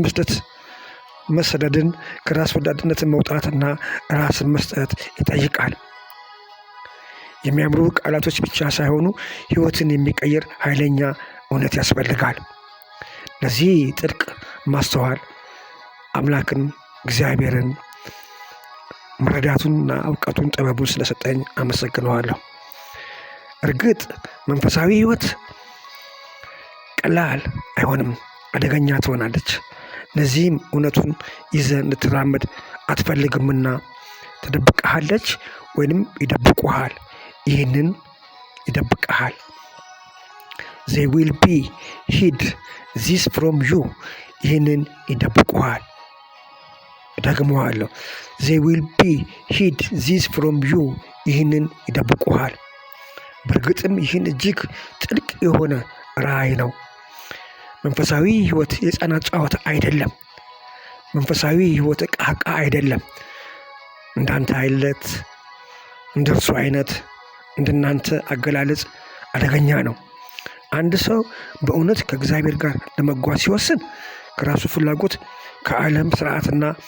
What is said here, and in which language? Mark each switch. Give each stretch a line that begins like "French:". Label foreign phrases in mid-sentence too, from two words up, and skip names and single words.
Amharic: መስጠት፣ መሰደድን፣ ከራስ ወዳድነትን መውጣትና ራስን መስጠት ይጠይቃል። የሚያምሩ ቃላቶች ብቻ ሳይሆኑ ሕይወትን የሚቀይር ኃይለኛ እውነት ያስፈልጋል። ለዚህ ጥልቅ ማስተዋል አምላክን እግዚአብሔርን መረዳቱንና እውቀቱን ጥበቡን ስለሰጠኝ አመሰግነዋለሁ። እርግጥ መንፈሳዊ ሕይወት ቀላል አይሆንም፣ አደገኛ ትሆናለች። ለዚህም እውነቱን ይዘህ እንድትራመድ አትፈልግምና ትደብቅሃለች ወይንም ይደብቁሃል። ይህንን ይደብቅሃል።
English: They will be hid this from you.
Amharic: ይህንን ይደብቁሃል። ደግመዋለሁ።
English: They will be hid this from you.
Amharic: ይህንን ይደብቁሃል። በእርግጥም ይህን እጅግ ጥልቅ የሆነ ራእይ ነው። መንፈሳዊ ሕይወት የሕፃናት ጨዋታ አይደለም። መንፈሳዊ ሕይወት ዕቃ አይደለም። እንዳንተ አይነት እንደርሱ አይነት እንደናንተ አገላለጽ አደገኛ ነው። አንድ ሰው በእውነት ከእግዚአብሔር ጋር ለመጓዝ ሲወስን ከራሱ ፍላጎት፣ ከዓለም ስርዓትና